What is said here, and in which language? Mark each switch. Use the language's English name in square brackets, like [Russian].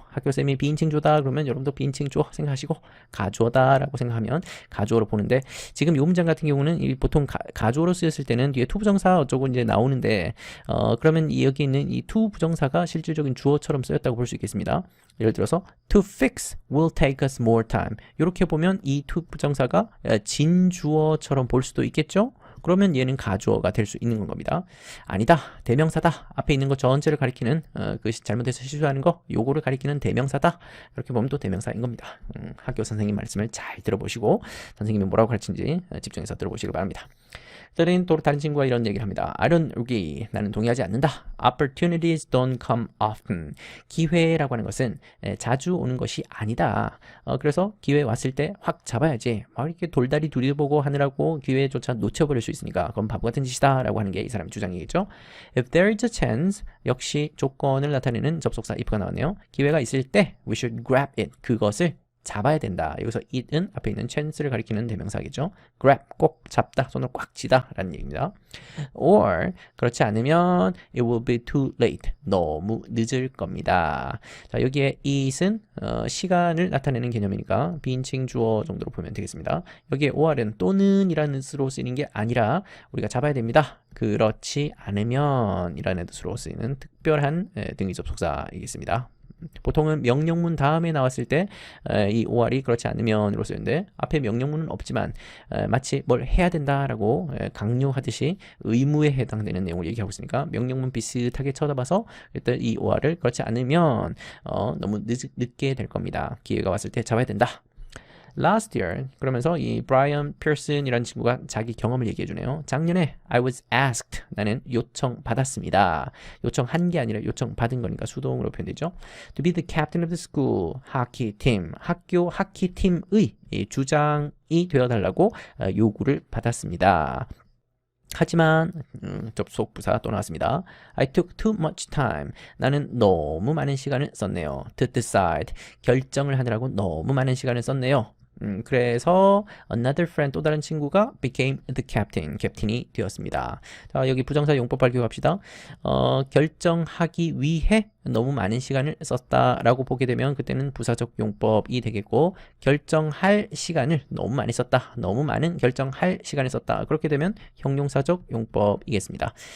[Korean] 학교쌤이 비인칭 주어다 그러면 여러분도 비인칭 주어 생각하시고 가주어다 라고 생각하면 가주어로 보는데 지금 요 문장 같은 경우는 보통 가주어로 쓰였을 때는 뒤에 투부정사 어쩌고 이제 나오는데 그러면 여기 있는 이 투 부정사가 실질적인 주어처럼 쓰였다고 볼 수 있겠습니다. 예를 들어서 [English] to fix will take us more time. [Korean] 이렇게 보면 이 to 부정사가 진주어처럼 볼 수도 있겠죠. 그러면 얘는 가주어가 될 수 있는 겁니다. 아니다. 대명사다. 앞에 있는 것 전체를 가리키는 그것이 잘못해서 실수하는 거 요거를 가리키는 대명사다. 이렇게 보면 또 대명사인 겁니다. 학교 선생님 말씀을 잘 들어보시고 선생님이 뭐라고 가르치는지 집중해서 들어보시길 바랍니다. 또 다른 친구가 이런 얘기를 합니다. [English] I don't agree. [Korean] 나는 동의하지 않는다. [English] Opportunities don't come often. [Korean] 기회라고 하는 것은 자주 오는 것이 아니다. 그래서 기회 왔을 때 확 잡아야지. 막 이렇게 돌다리 두리보고 하느라고 기회조차 놓쳐버릴 수 있으니까 그건 바보 같은 짓이다 라고 하는 게 이 사람의 주장이겠죠. [English] If there is a chance, [Korean] 역시 조건을 나타내는 접속사 if가 나왔네요. 기회가 있을 때 [English] we should grab it. [Korean] 그것을 잡아야 된다. 여기서 it은 앞에 있는 chance를 가리키는 대명사겠죠. grab, 꼭 잡다, 손을 꽉 쥐다 라는 얘기입니다. [English] or [Korean] 그렇지 않으면 [English] it will be too late. [Korean] 너무 늦을 겁니다. 자, 여기에 it은 시간을 나타내는 개념이니까 비인칭 주어 정도로 보면 되겠습니다. 여기에 or은 또는 이라는 뜻으로 쓰이는 게 아니라 우리가 잡아야 됩니다. 그렇지 않으면 이라는 뜻으로 쓰이는 특별한 등위 접속사이겠습니다. 보통은 명령문 다음에 나왔을 때 이 or이 그렇지 않으면으로 쓰는데 앞에 명령문은 없지만 마치 뭘 해야 된다라고 강요하듯이 의무에 해당되는 내용을 얘기하고 있으니까 명령문 비슷하게 쳐다봐서 일단 이 or를 그렇지 않으면 너무 늦게 될 겁니다. 기회가 왔을 때 잡아야 된다. [English] Last year [Korean] 그러면서 이 브라이언 피어슨이라는 친구가 자기 경험을 얘기해 주네요. 작년에 [English] I was asked [Korean] 나는 요청받았습니다. 요청한 게 아니라 요청받은 거니까 수동으로 표현되죠. [English] To be the captain of the school hockey team [Korean] 학교 하키팀의 주장이 되어달라고 요구를 받았습니다. 하지만 접속부사 또 나왔습니다. [English] I took too much time. [Korean] 나는 너무 많은 시간을 썼네요. [English] To decide. [Korean] 결정을 하느라고 너무 많은 시간을 썼네요. 그래서 [English] another friend [Korean] 또 다른 친구가 [English] became the captain. [Korean] 캡틴이 되었습니다. 자, 여기 부정사 용법 발표합시다. 결정하기 위해 너무 많은 시간을 썼다라고 보게 되면 그때는 부사적 용법이 되겠고 결정할 시간을 너무 많이 썼다. 너무 많은 결정할 시간을 썼다. 그렇게 되면 형용사적 용법이겠습니다.